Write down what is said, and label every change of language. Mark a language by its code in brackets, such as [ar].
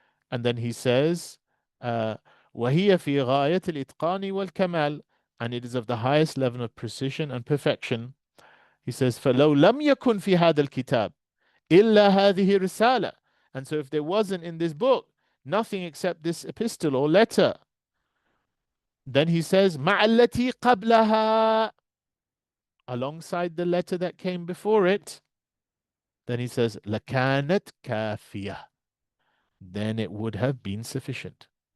[en] And then he says, [ar] وهي في غاية الإتقان والكمال, [en] and it is of the highest level of precision and perfection. He says, [ar] فلو لم يكن في هذا الكتاب إلا هذه رسالة. [en] And so if there wasn't in this book nothing except this epistle or letter, then he says, [ar] مع التي قبلها, [en] alongside the letter that came before it. Then he says, [ar] لكانت كافية, [en] then it would have been sufficient.